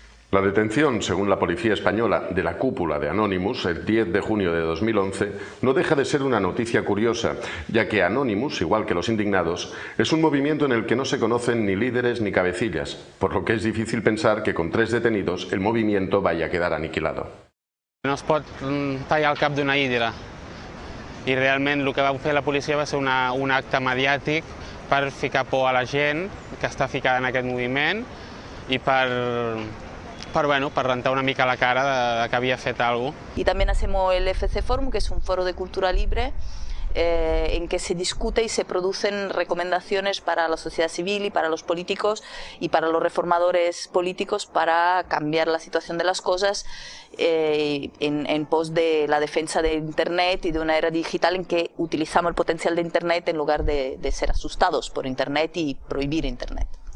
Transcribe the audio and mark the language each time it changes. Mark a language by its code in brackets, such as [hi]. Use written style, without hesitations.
[es] La detención, según la policía española, de la cúpula de Anonymous el 10 de junio de 2011 no deja de ser una noticia curiosa, ya que Anonymous, igual que los indignados, es un movimiento en el que no se conocen ni líderes ni cabecillas, por lo que es difícil pensar que con 3 detenidos el movimiento vaya a quedar aniquilado. [ca] No es pot tallar el cap d'una hidra, i realment el que va fer la policia va ser un acte mediàtic per ficar por a la gent que està ficada en aquest moviment i per rentar una mica la cara de que havia fet alguna cosa. [es] Y también hacemos el FC Forum, que es un foro de cultura libre en que se discute y se producen recomendaciones para la sociedad civil y para los políticos y para los reformadores políticos para cambiar la situación de las cosas en pos de la defensa de Internet y de una era digital en que utilizamos el potencial de Internet en lugar de ser asustados por Internet y prohibir Internet.